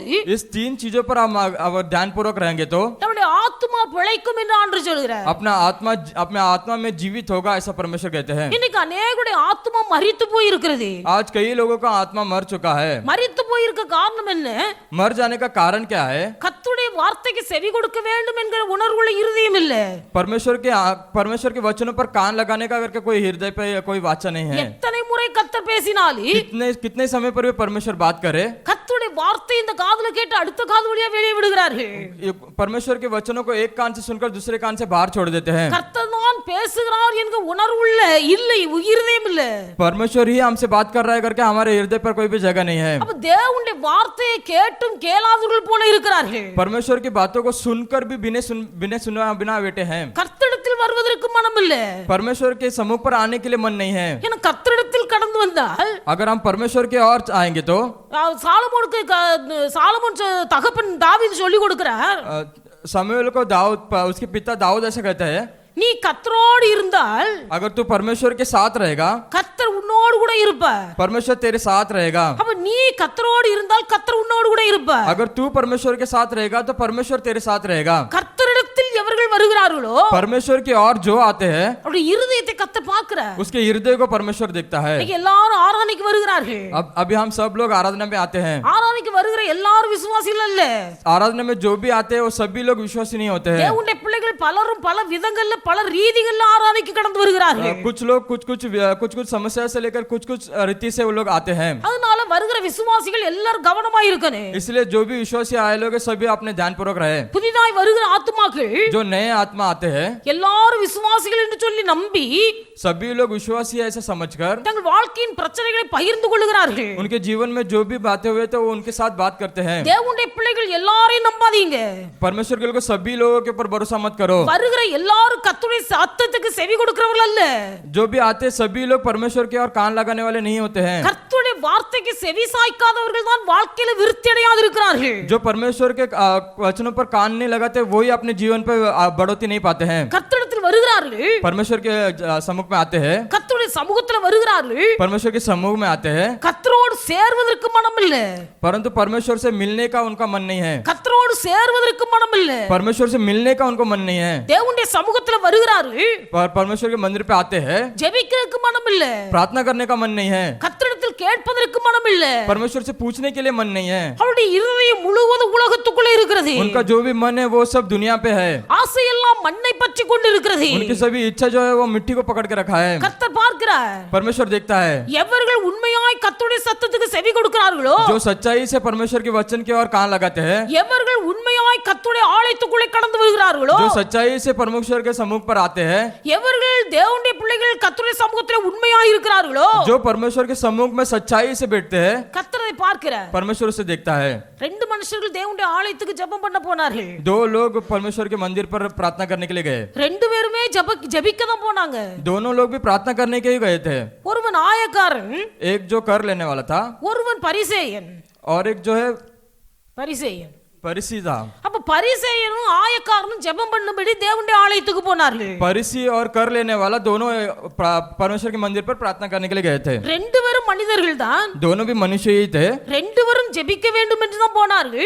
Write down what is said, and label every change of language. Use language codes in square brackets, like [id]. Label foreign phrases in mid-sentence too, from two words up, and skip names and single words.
[hi] इस 3 चीजों पर हम अगर ध्यानपूर्वक रहेंगे तो [ta] நம்முடைய ஆத்துமா பிழைக்கும் என்று ஆண்டு சொல்கிறார். [hi] अपना आत्मा में जीवित होगा, ऐसा परमेश्वर कहते हैं। [ta] இன்னைக்கு அநேகருடைய ஆத்துமா மரித்து போய் இருக்கிறது. [hi] आज कई लोगों का आत्मा मर चुका है। [ta] மரித்து போய் இருக்க காரணம் என்ன? [hi] मर जाने का कारण क्या है? [ta] கர்த்தருடைய வார்த்தைக்கு செவி கொடுக்க வேண்டும் என்கிற உணர்வுள்ள இருதயம் இல்ல. [hi] परमेश्वर के वचनों पर कान लगाने का करके कोई हृदय पे कोई वाचा नहीं है। [ta] எத்தனை முறை கர்த்தர் பேசினாலும் [hi] कितने समय पर भी परमेश्वर बात करे, [ta] கர்த்தருடைய வார்த்தை இந்த காதுல கேட்டு அடுத்த காது வழியா வெளியே விடுகிறார்கள். [hi] परमेश्वर के वचनों को एक कान से सुनकर दूसरे कान से बाहर छोड़ देते हैं। [ta] கர்த்தர் தான் பேசுகிறார் என்கிற உணர்வுள்ள இல்லை, இருதயம் இல்ல. [hi] परमेश्वर ही हमसे बात कर रहा है करके हमारे हृदय पर कोई भी जगह नहीं है। [ta] அப்ப தேவனுடைய வார்த்தையை கேட்டும் கேளாதவர்கள் போல இருக்கிறார்கள். [hi] परमेश्वर की बातों को सुनकर भी बिना बैठे हैं। [ta] கர்த்தரிடத்தில் வருவதற்கு மனம் இல்ல. [hi] परमेश्वर के समूह पर आने के लिए मन नहीं है। [ta] ஏன்னா கர்த்தரிடத்தில் கடந்து வந்தால் [hi] अगर हम परमेश्वर के और आएंगे तो [ta] சாலமோன் தகப்பன் தாவீது சொல்லி கொடுக்கிறார், [hi] शमूएल को उसके पिता दाऊद ऐसा कहता है, [ta] நீ கர்த்தரோடு இருந்தால் [hi] अगर तू परमेश्वर के साथ रहेगा, [ta] கர்த்தர் உன்னோடு கூட இருப்பார். [hi] परमेश्वर तेरे साथ रहेगा। [ta] அப்ப நீ கர்த்தரோடு இருந்தால் கர்த்தர் உன்னோடு கூட இருப்பார். [hi] अगर तू परमेश्वर के साथ रहेगा तो परमेश्वर तेरे साथ रहेगा। [ta] கர்த்தரிடத்தில் எவர்கள் வருகிறார்களோ [hi] परमेश्वर की और जो आते हैं [ta] அவருடைய இருதயத்தை கர்த்தர் பார்க்கிறார். [hi] उसके हृदय को परमेश्वर देखता है। [ta] இன்னைக்கு எல்லாரும் ஆராதனைக்கு வருகிறார்கள். [hi] अभी हम सब लोग आराधना में आते हैं। [ta] ஆராதனைக்கு வருகிற எல்லாரும் விசுவாசிகள் அல்ல. [hi] आराधना में जो भी आते हैं वो सभी लोग विश्वासी नहीं होते हैं। [ta] தேவனுடைய பிள்ளைகள் பலரும் பல விதங்கள்ல பல ரீதிகள்ல ஆராதனைக்கு கடந்து வருகிறார்கள். [hi] कुछ लोग कुछ समस्या से लेकर कुछ रीति से वो लोग आते हैं। [ta] அதனால வருகிற விசுவாசிகள் எல்லாரும் கவனமா இருக்கணும். [hi] इसलिए जो भी विश्वासी आए लोग सभी अपने ध्यानपूर्वक रहे। [ta] புதிதாய் வருகிற ஆத்துமாக்கள் [hi] जो नए आत्मा आते हैं [ta] எல்லாரும் விசுவாசிகள் என்று சொல்லி நம்பி [hi] सभी लोग विश्वासी है ऐसा समझकर [ta] தங்கள் வாழ்க்கையின் பிரச்சனைகளை பகிர்ந்து கொள்கிறார்கள். [hi] उनके जीवन में जो भी बातें हुए तो वो उनके साथ बात करते हैं। [ta] தேவனுடைய பிள்ளைகள் எல்லாரையும் நம்பாதீங்க. [hi] परमेश्वर के लोगों सभी लोगों के ऊपर भरोसा मत करो। [ta] வருகிற எல்லாரும் கர்த்தருடைய சத்தத்துக்கு செவி கொடுக்கிறவர்கள் அல்ல. [hi] जो भी आते सभी लोग परमेश्वर के और कान लगाने वाले नहीं होते हैं। [ta] கர்த்தருடைய வார்த்தைக்கு செவி சாய்க்காதவர்கள் தான் வாழ்க்கையில விருத்தி அடையாது இருக்கிறார்கள். [hi] जो परमेश्वर के वचनों पर कान नहीं लगाते वही अपने जीवन पर बढ़ोतरी नहीं पाते हैं। [ta] கர்த்தரிடத்தில் வருகிறார்கள், [hi] परमेश्वर के सम्मुख में आते हैं, [ta] கர்த்தருடைய சமூகத்துல வருகிறார்கள், [hi] परमेश्वर के समूह में आते हैं, [ta] கர்த்தரோடு சேர்வதற்கு மனம் இல்ல. [hi] परंतु परमेश्वर से मिलने का उनका मन नहीं है। [ta] கர்த்தரோடு சேர்வதற்கு மனம் இல்ல. [hi] परमेश्वर से मिलने का उनको मन नहीं है। [ta] தேவனுடைய சமூகத்துல வருகிறார்கள், [hi] परमेश्वर के मंदिर पे आते हैं, [ta] ஜெபிக்கிறதுக்கு மனம் இல்ல. [hi] प्रार्थना करने का मन नहीं है। [ta] கர்த்தரிடத்தில் கேட்பதற்கு மனம் இல்ல. [hi] परमेश्वर से पूछने के लिए मन नहीं है। [ta] அவருடைய இருதயம் முழுவதும் உலகத்துக்குள்ளே இருக்கிறது. [hi] उनका जो भी मन है वो सब दुनिया पे है। [ta] ஆசையெல்லாம் மண்ணை பற்றி கொண்டு இருக்கிறது. [hi] उनकी सभी इच्छा जो है वो मिट्टी को पकड़ के रखा है। [ta] கர்த்தர் பார்க்கிறார், [hi] परमेश्वर देखता है। [ta] எவர்கள் உண்மையாய் கர்த்தருடைய சத்தத்துக்கு செவி கொடுக்கிறார்களோ, [hi] जो सच्चाई से परमेश्वर के वचन के और कान लगाते हैं, [ta] எவர்கள் உண்மையாய் கர்த்தருடைய ஆலயத்துக்குள்ளே கடந்து வருகிறார்களோ, [hi] जो सच्चाई से परमेश्वर के सम्मुख पर आते हैं, [ta] எவர்கள் தேவனுடைய பிள்ளைகள் கர்த்தருடைய சமூகத்திலே உண்மையாய் இருக்கிறார்களோ, [hi] जो परमेश्वर के सम्मुख में सच्चाई से बैठते हैं, [ta] கர்த்தரை பார்க்கிறார். [hi] परमेश्वर उसे देखता है। [ta] ரெண்டு மனுஷர்கள் தேவனுடைய ஆலயத்துக்கு ஜெபம் பண்ண போனார்கள். [hi] दो लोग परमेश्वर के मंदिर पर प्रार्थना करने के लिए गए। [ta] ரெண்டு பேருமே ஜெபிக்க தான் போனாங்க. [hi] दोनों लोग भी प्रार्थना करने के ही गए थे। [ta] ஒருவன் ஆயக்காரன், [hi] एक जो कर लेने वाला था [ta] ஒருவன் பரிசேயன். [hi] और एक जो है [ta] பரிசேயன். [hi] परिसी था। [ta] அப்ப பரிசேயனும் ஆயக்காரனும் ஜெபம் பண்ணும்படி தேவனுடைய ஆலயத்துக்கு போனார்கள். [hi] परिसी और कर लेने वाला दोनों परमेश्वर के मंदिर पर प्रार्थना करने के लिए गए थे। [ta] ரெண்டு பேரும் மனிதர்கள் தான், [hi] दोनों भी मनुष्य ही थे। [ta] ரெண்டு பேரும் ஜெபிக்க வேண்டும் என்று தான் போனார்கள்.